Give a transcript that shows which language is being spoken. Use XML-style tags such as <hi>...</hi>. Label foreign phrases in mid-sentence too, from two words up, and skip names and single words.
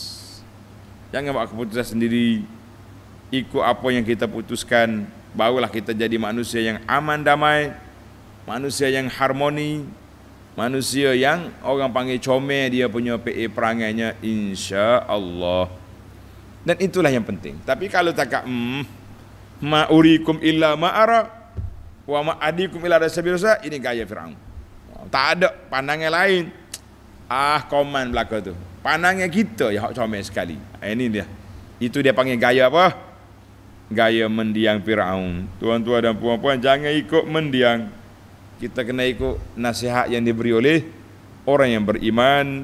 <ms>Jangan buat keputusan sendiri, ikut apa yang kita putuskan. Barulah kita jadi manusia yang aman damai, manusia yang harmoni, manusia yang orang panggil comel dia punya perangainya,</ms> <ar>إن شاء الله.</ar> <ms>Dan itulah yang penting. Tapi kalau cakap</ms> <ar>ما أريكم إلا ما أرى وما أهديكم إلا سبيل الرشاد,</ar> <ms>ini gaya Firaun. Tak ada pandangan lain. Koman belaka tu. Pandangan kita yang hak comel sekali. Ini dia. Itu dia panggil gaya apa? Gaya mendiang Firaun. Tuan-tuan dan puan-puan, jangan ikut mendiang. Kita kena ikut nasihat yang diberi oleh orang yang beriman.</ms>